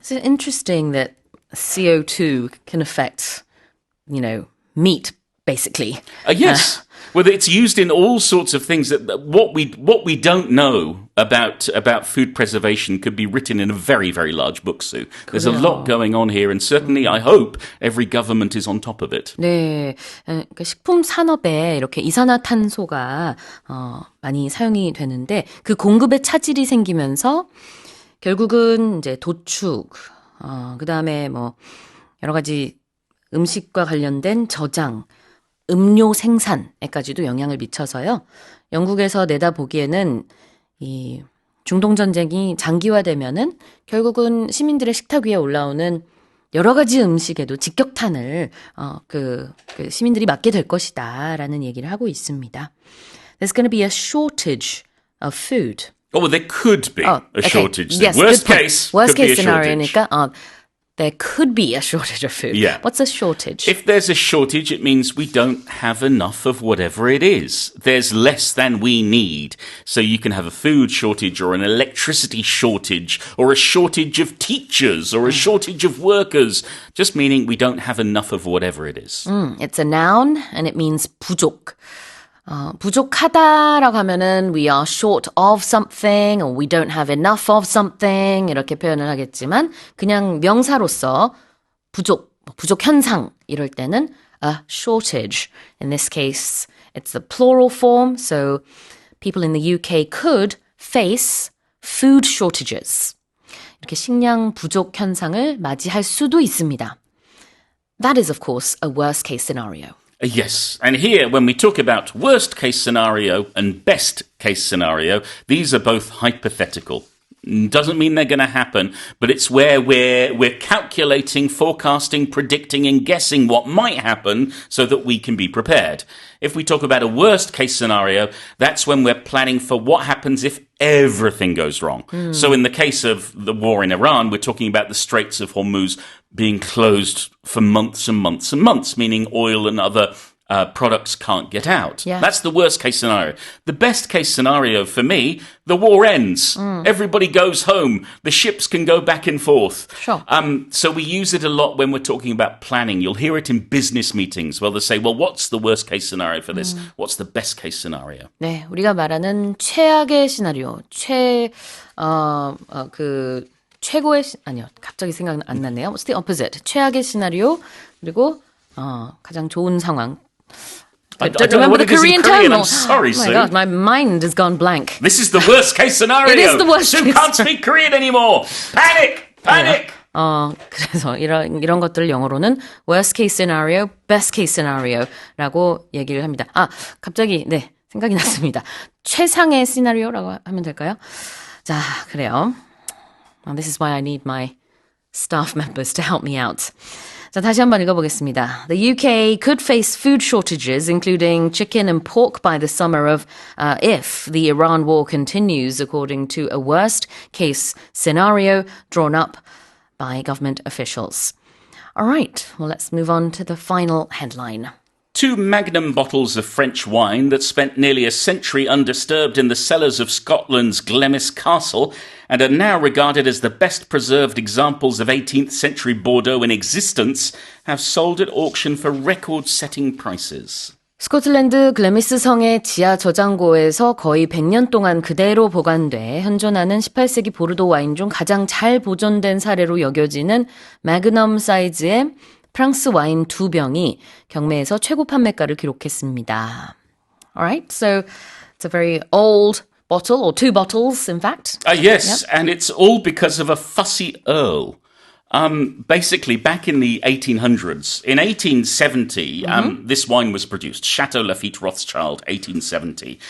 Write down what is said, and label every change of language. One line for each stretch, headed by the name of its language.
English: It's interesting that CO2 can affect, meat, basically. Yes. Well, it's used in all sorts of things. That what we don't know about food preservation could be written in a very, very large book, Sue. There's a lot going on here, and certainly I hope every government is on top of it.
Korean: 네, 그러니까 식품 산업에 이렇게 이산화탄소가 많이 사용이 되는데 그 공급에 차질이 생기면서 결국은 이제 도축, 그다음에 뭐 여러 가지 음식과 관련된 저장, 음료 생산에까지도 영향을 미쳐서요. 영국에서 내다보기에는 이 중동 전쟁이 장기화되면은 결국은 시민들의 식탁 위에 올라오는 여러 가지 음식에도 직격탄을 그 시민들이 맞게 될 것이다라는 얘기를 하고 있습니다.
English: There's going to be a shortage of food. Oh, well, there could be a shortage. Yes, worst case scenario니까 there could be a shortage of food. Yeah. What's a shortage? If there's a shortage, it means we don't have enough of whatever it is. There's less than we need. So you can have a food shortage or an electricity shortage or a shortage of teachers or a shortage of workers, just meaning we don't have enough of whatever it is. It's a noun and it means
Korean: 부족. 부족하다라고 하면은
English: we are short of something or we don't have enough of something
Korean: 이렇게 표현을 하겠지만 그냥 명사로서 부족 현상 이럴 때는
English: a shortage. In this case, it's the plural form, so people in the UK could face food shortages.
Korean: 이렇게 식량 부족 현상을 맞이할 수도 있습니다.
English: That is, of course, a worst case scenario. Yes, and here when we talk about worst case scenario and best case scenario, these are both hypothetical. Doesn't mean they're going to happen, but it's where we're calculating, forecasting, predicting and guessing what might happen so that we can be prepared. If we talk about a worst case scenario, that's when we're planning for what happens if everything goes wrong. So in the case of the war in Iran, we're talking about the Straits of Hormuz being closed for months and months and months, meaning oil and other products can't get out. Yeah. That's the worst case scenario. The best case scenario for me, the war ends. Everybody goes home. The ships can go back and forth. Sure. So we use it a lot when we're talking about planning. You'll hear it in business meetings where they'll say, well, what's the worst case scenario for this? What's the best case scenario?
Korean: 네, 우리가 말하는 최악의 시나리오, 최고의 아니요, 갑자기 생각 안 나네요.
English: What's the opposite?
Korean: 최악의 시나리오 그리고 가장 좋은 상황.
English: I don't know what it is in Korean. I'm sorry, Sue. Sue. Oh my God, my mind has gone blank. This is the worst case scenario. It is the worst Sue case can't speak Korean anymore. Panic! Panic!
Korean: 그래서 이런 것들을 영어로는 worst case scenario, best case scenario라고 얘기를 합니다. 갑자기 네, 생각이 났습니다. 최상의 시나리오라고 하면 될까요? 자, 그래요.
English: This is why I need my staff members to help me out.
Korean: 자, 다시 한번 읽어보겠습니다.
English: The UK could face food shortages, including chicken and pork by the summer if the Iran war continues, according to a worst-case scenario drawn up by government officials. All right, well, let's move on to the final headline. 2 magnum bottles of French wine that spent nearly a century undisturbed in the cellars of Scotland's Glemis castle and are now regarded as the best preserved examples of 18th century Bordeaux in existence have sold at auction for record-setting prices.
Korean: 스코틀랜드 글래미스 성의 지하 저장고에서 거의 100년 동안 그대로 보관돼 현존하는 18세기 보르도 와인 중 가장 잘 보존된 사례로 여겨지는 매그넘 사이즈의 프랑스 와인 2병이 경매에서 최고 판매가를 기록했습니다.
English: Alright, so it's a very old bottle, or 2 bottles, in fact. Yes, yep. And it's all because of a fussy earl. Basically, back in the 1800s, in 1870, this wine was produced. Chateau Lafite Rothschild, 1870.